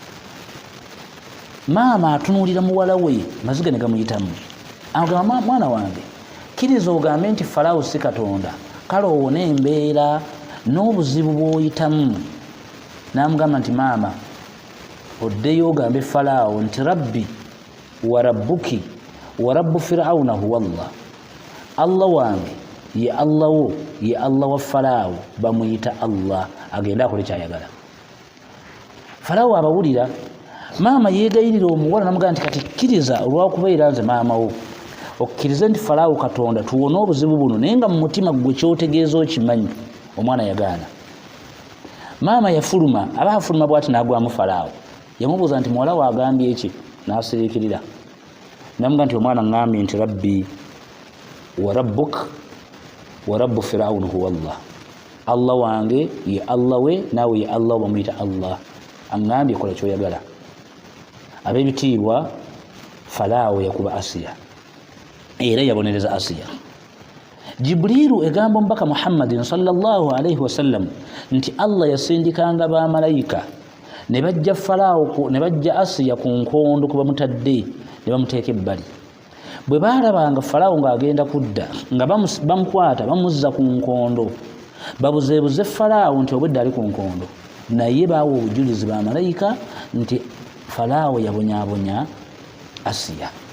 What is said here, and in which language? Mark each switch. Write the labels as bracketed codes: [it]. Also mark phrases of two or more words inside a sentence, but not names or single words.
[lg] Maama atunuulira muwala we maziga ne gamuyitamu. Agamba mwana wange kkiriza ogambe nti Farao si Katonda, kale owone embeera n'obuzibu bw'oyitamu. N'amugamba nti maama oddeyo ogambe Farao nti [ar] ربي وربك ورب فرعون هو الله. [lg] Allah wange ye Allah wo ye Allah wa Farao bamuyita Allah, agenda akole kyayagala. Farao abawulira. Maama yeegayirira omuwala n'amugamba nti kati kkiriza olw'okubeera nze maama wo okkirize nti Farao Katonda tuwone obuzibu buno, naye nga mu mutima gwe kyotegeeza okimanyi. Omwana yagaana. Maama yafuluma, aba afuluma bw'ati n'agwamu Farao. Yamubuuza nti muwala wagambye eki? N'asiriikirira. N'amugamba nti omwana ŋŋambye nti [ar] ربي وربك ورب فرعون هو الله. [lg] Allah wange ye Allah we naawe ye Allah bamuyita Allah. Aŋŋambye kola kyoyagala. Ab'ebitiibwa Farao yakuba Asiya era yabonereza Asiya. Jibrilu egamba omubaka Muhammadin [ar] صلى الله عليه وسلم [lg] nti Allah yasindikanga bamalayika ne bajja Falaawo ne bajja Asiya ku nkondo kuba mutadde ne bamuteeka ebbali. Bwe baalabanga Falaawo ng'agenda kudda nga bamukwata bamuzza ku nkondo, babuzeebuze Falaawo nti obwedda ali ku nkondo, naye baawa obujulizi ba malayika nti Falaawo yabonyaabonya Asiya.